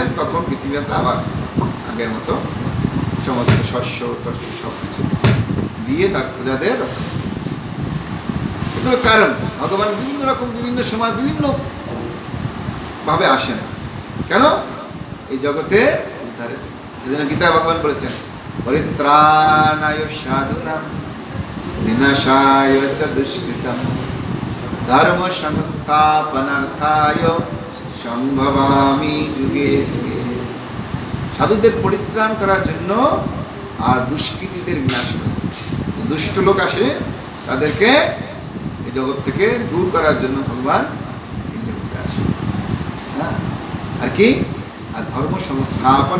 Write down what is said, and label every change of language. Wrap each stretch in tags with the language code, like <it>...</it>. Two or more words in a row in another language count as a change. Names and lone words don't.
<bn>তখন পৃথিবীতে আবার আগের মতো সমস্ত শস্য টস্য সব কিছু দিয়ে তার প্রজাদের রক্ষা করতেছে। কিন্তু কারণ ভগবান বিভিন্ন রকম বিভিন্ন সময় বিভিন্ন ভাবে আসেন। কেন? এই জগতে উদ্ধারে। এই জন্য গীতা ভগবান বলেছেন,</bn> <sa>পরিত্রাণায় সাধুনাম বিনাশায় চ দুষ্কৃতম ধর্ম সংস্থাপনার্থায় সম্ভবামি যুগে যুগে।</sa> <bn>সাধুদের পরিত্রাণ করার জন্য আর দুষ্কৃতীদের বিনাশ করে। দুষ্ট লোক আসে, তাদেরকে এই জগৎ থেকে দূর করার জন্য ভগবান এই জগতে আসে। হ্যাঁ, আর কি? আর ধর্ম সংস্থাপন।</bn>